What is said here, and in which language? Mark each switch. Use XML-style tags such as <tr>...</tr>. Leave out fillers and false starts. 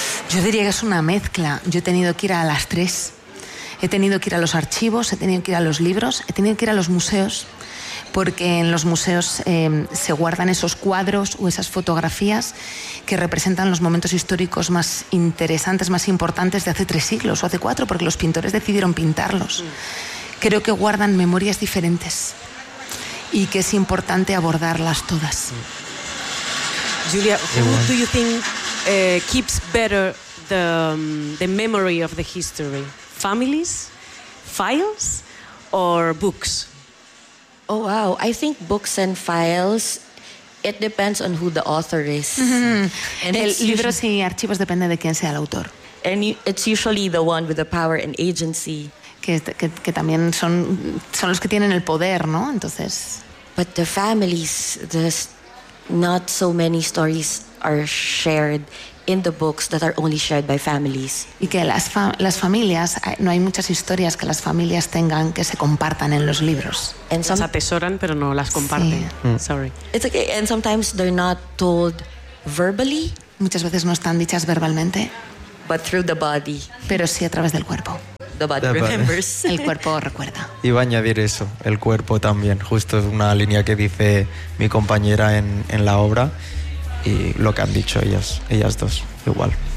<es>Yo diría que es una mezcla. Yo he tenido que ir a las tres. He tenido que ir a los archivos, he tenido que ir a los libros, he tenido que ir a los museos, porque en los museos se guardan esos cuadros o esas fotografías que representan los momentos históricos más interesantes, más importantes de hace 3 siglos o hace 4, porque los pintores decidieron pintarlos. Creo que guardan memorias diferentes y que es importante abordarlas todas.</es> <en>Julia, who do you think keeps better the memory of the history? Families, files, or books? Oh, wow. I think books and files, it depends on who the author is.</en> <es>Libros y archivos depende de quién sea el autor.</es> <en>And it's usually the one with the power and agency.</en> <es>Que también son los que tienen el poder, ¿no? Entonces.</es> <en>But the families, not so many stories are shared in the books that are only shared by families.</en> <es>Y que las familias, no hay muchas historias que las familias tengan que se compartan en los libros. Las atesoran, pero no las comparten. Sí.</es> <en>Sorry. It's okay, and sometimes they're not told verbally.</en> <es>muchas veces no están dichas verbalmente.</es> <en>But through the body.</en> <es>Pero sí a través del cuerpo.</es> <en>The body remembers.</en> <es>El cuerpo recuerda. Iba a añadir eso, el cuerpo también. Justo es una línea que dice mi compañera en la obra y lo que han dicho ellas dos, igual.</es>